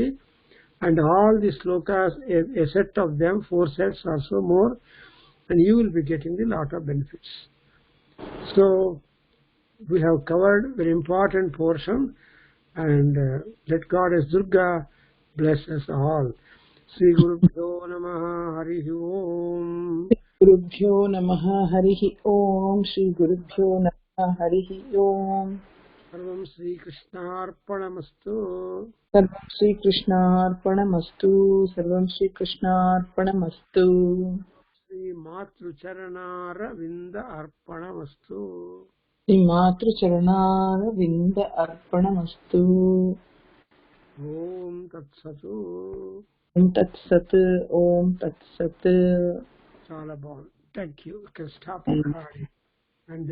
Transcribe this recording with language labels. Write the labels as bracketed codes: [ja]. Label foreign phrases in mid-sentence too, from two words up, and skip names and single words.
[en] And all the slokas, a set of them, 4 sets or so more, and you will be getting a lot of benefits. So we have covered very important portion. And let Goddess Durga bless us all. [sa] श्री गुरुभ्यो नमः हरिः ॐ. गुरुभ्यो नमः हरिः ॐ. श्री गुरुभ्यो नमः हरिः ॐ. सर्वं श्री कृष्णार्पणमस्तु. सर्वं श्री कृष्णार्पणमस्तु. सर्वं श्री कृष्णार्पणमस्तु. श्री मातृ चरणार विन्द अर्पणमस्तु. మాతృ చరణార వింద అర్పణమస్తు. ఓం తత్సతు. ఓం తత్సత్. ఓం తత్సత్. [te] చాలా బాగుంది. [en] thank you. [te] స్టాప్.